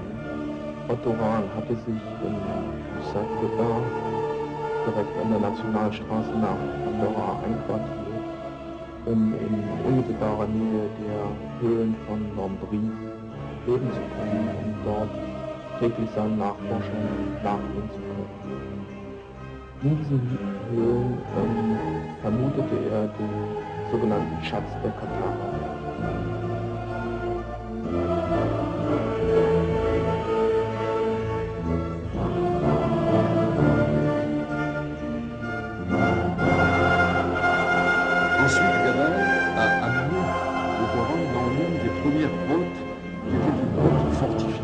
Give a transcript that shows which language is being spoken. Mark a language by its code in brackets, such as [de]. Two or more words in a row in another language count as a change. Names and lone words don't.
[de] Otto Rahn hatte sich in Ysat direkt an der Nationalstraße nach Andorra einquartiert, um in unmittelbarer Nähe der Höhlen von Lambry leben zu können und dort täglich seinen Nachforschungen nachgehen zu können. In diesen Höhlen vermutete er den sogenannten Schatz der Katharer. [fr] Ensuite, Gadal a amené Otto Rahn dans l'une des premières grottes, qui était une grotte fortifiée.